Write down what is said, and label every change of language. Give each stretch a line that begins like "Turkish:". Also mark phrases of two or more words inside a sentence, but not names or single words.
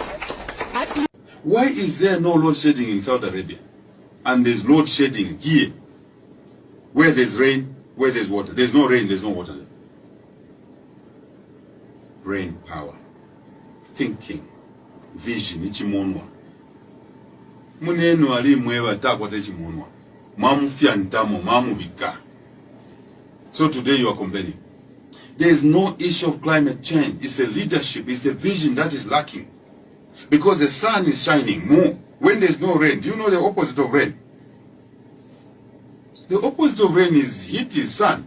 English: Why is there no load shedding in Saudi Arabia? And there's load shedding here Where there's rain, where there's water. There's no rain, there's no water. Brain power, thinking, vision, ichimonwa.
Bemba: Munenu ali mwewa takwata ichimonwa. Mamu fiantamo, mamu bika.
English: So today you are complaining. There is no issue of climate change. It's the leadership, it's the vision that is lacking. Because the sun is shining more. When there's no rain, do you know the opposite of rain? The opposite of rain is heat, is sun.